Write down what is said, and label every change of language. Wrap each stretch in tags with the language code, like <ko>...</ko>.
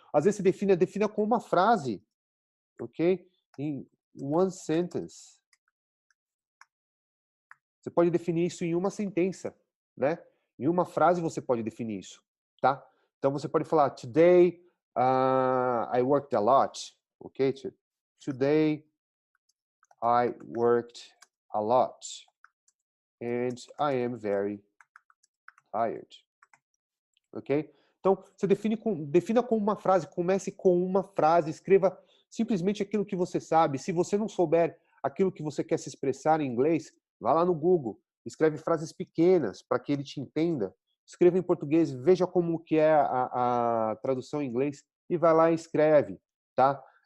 <pt>Às vezes você defina com uma frase, ok? Em</pt> <en>one sentence.</en> <pt>Você pode definir isso em uma sentença, né? Em uma frase você pode definir isso, tá? Então você pode falar,</pt> <en>today I worked a lot, ok? Today I worked a lot and I am very tired, ok?</en> <pt>Então você defina com uma frase, comece com uma frase, escreva simplesmente aquilo que você sabe. Se você não souber aquilo que você quer se expressar em inglês, vá lá no Google, escreve frases pequenas para que ele te entenda. Escreva em português, veja como que é a tradução em inglês e vai lá e escreve, tá?</pt>